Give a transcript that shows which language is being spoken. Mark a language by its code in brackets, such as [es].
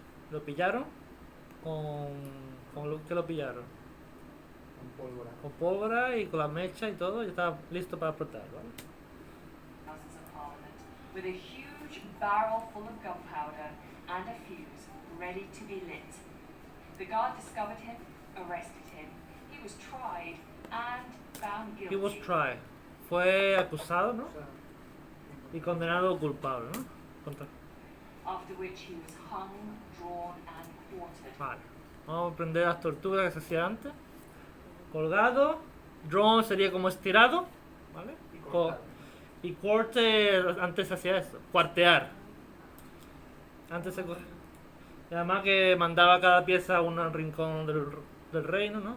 [es] Lo pillaron con lo que lo pillaron. Con pólvora. Con pólvora y con la mecha y todo. Ya estaba listo para explotar, ¿vale? [en] Houses of Parliament with a huge barrel full of gunpowder and a fuse ready to be lit. The guard discovered him, arrested him. He was tried and found guilty. He was tried. [es] Fue acusado, ¿no? O sea, Y condenado culpable, ¿no? [en] After which he was hung, drawn and quartered. [es] Vale. Vamos a aprender las torturas que se hacía antes. Colgado. Drawn sería como estirado, ¿vale? y Co- cortado. Y quarter, antes se hacía eso, cuartear. Antes se cogía. Y además que mandaba cada pieza a un rincón del reino, ¿no?